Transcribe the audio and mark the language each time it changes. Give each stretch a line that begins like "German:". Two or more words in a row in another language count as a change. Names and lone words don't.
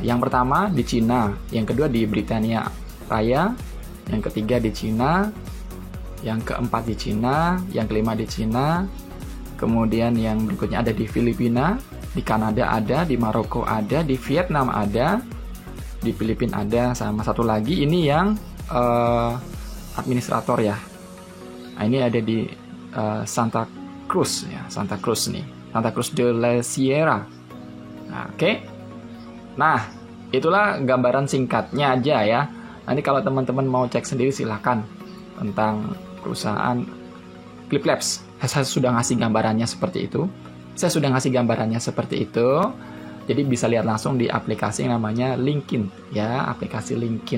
Indonesian: Yang pertama di Cina, yang kedua di Britania Raya, yang ketiga di Cina, yang keempat di Cina, yang kelima di Cina. Kemudian yang berikutnya ada di Filipina, di Kanada ada, di Maroko ada, di Vietnam ada, di Filipina ada, sama satu lagi ini yang administrator ya. Nah, ini ada di Santa Cruz ya, Santa Cruz nih, Santa Cruz de la Sierra. Nah, oke. Nah, itulah gambaran singkatnya aja ya. Nanti kalau teman-teman mau cek sendiri silahkan tentang perusahaan Click Labs. Saya sudah ngasih gambarannya seperti itu. Jadi bisa lihat langsung di aplikasi yang namanya LinkedIn ya, aplikasi LinkedIn.